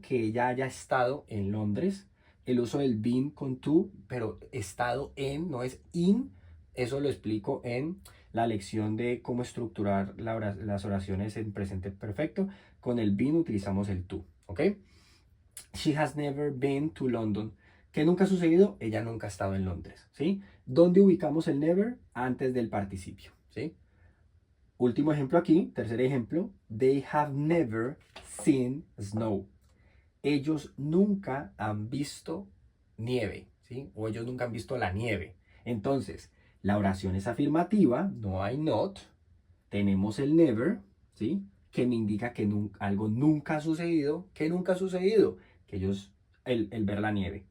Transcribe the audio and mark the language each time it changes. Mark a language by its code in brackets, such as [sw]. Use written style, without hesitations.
[es] Que ella haya estado en Londres. El uso del been con to, pero estado en, no es in. Eso lo explico en la lección de cómo estructurar las oraciones en presente perfecto. Con el been utilizamos el to, ¿ok? [en] She has never been to London. [es] ¿Qué nunca ha sucedido? Ella nunca ha estado en Londres, ¿sí? ¿Dónde ubicamos el never? Antes del participio, ¿sí? Último ejemplo aquí, tercer ejemplo. [en] They have never seen snow. [es] Ellos nunca han visto nieve, ¿sí? O ellos nunca han visto la nieve. Entonces, la oración es afirmativa, no hay not. Tenemos el never, ¿sí? Que me indica que algo nunca ha sucedido. ¿Qué nunca ha sucedido? Que ellos, el ver la nieve.